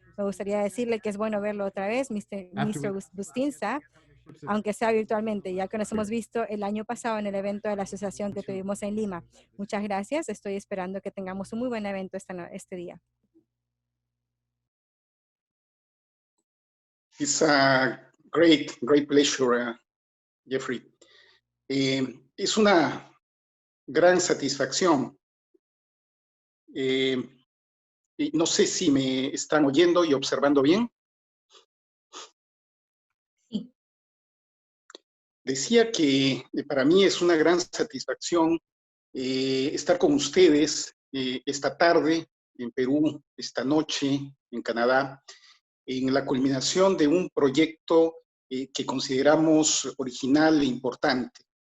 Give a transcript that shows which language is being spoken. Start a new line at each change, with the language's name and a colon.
Spanish: Me gustaría decirle que es bueno verlo otra vez, ministro Bustinza, aunque sea virtualmente, ya que nos hemos visto el año pasado en el evento de la asociación que tuvimos en Lima. Muchas gracias. Estoy esperando que tengamos un muy buen evento este día.
English: It's a great pleasure, Jeffrey.
Spanish: Es una gran satisfacción. Y no sé si me están oyendo y observando bien. Sí. Decía que para mí es una gran satisfacción estar con ustedes esta tarde en Perú, esta noche en Canadá, en la culminación de un proyecto que consideramos original e importante